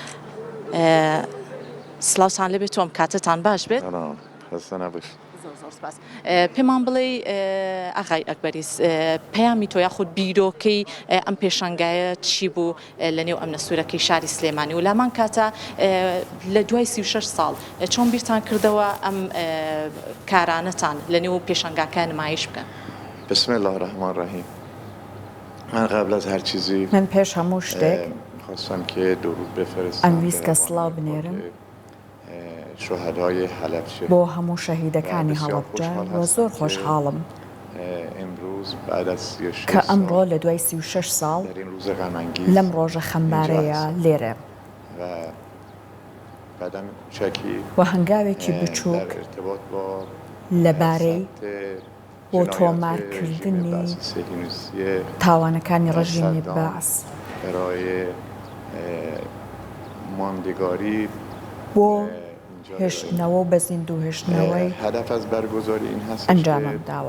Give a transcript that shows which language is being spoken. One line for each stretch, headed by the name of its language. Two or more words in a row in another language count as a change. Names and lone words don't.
Central Kurdish: سلااوتان لەبێت تۆم کاتتان باش بێت پێمان بڵێ ئاغای ئەکبەریس پەیامی تۆ یاخود بیرۆکەی ئەم پێشانگایە چی بوو لە نێو ئەمنە سوورەکەی شاری سلێمانی و لامان کاتە لە دوای 36 ساڵ چۆن بیرتان کردەوە ئەم کارانەتان لە نێو پێشانگاکە نمایش بکەن.
Arabic: بسم الله الرحمن الرحیم.
Persian: من قبل از هر چیزی
Central Kurdish: من پێش هەموو شتێک
Persian: خواستم که درود بفرستم
Central Kurdish: ئەمویست کە سڵاو بنێرم
Persian: شهدای حلبچه
Central Kurdish: بۆ هەموو شەهیدەکانی هەڵەبجە و زۆر خۆشحاڵم کە ئەمڕۆ لە دوای 36 ساڵ لەم ڕۆژە خەمبارەیە لێرە و هەنگاوێکی بچووک لەبارەی بۆ تۆمارکردنی تاوانەکانی ڕژیمی بەعس بۆ هێشتنەوە و بە زیندوو هێشتنەوەی ئەنجامم داوە.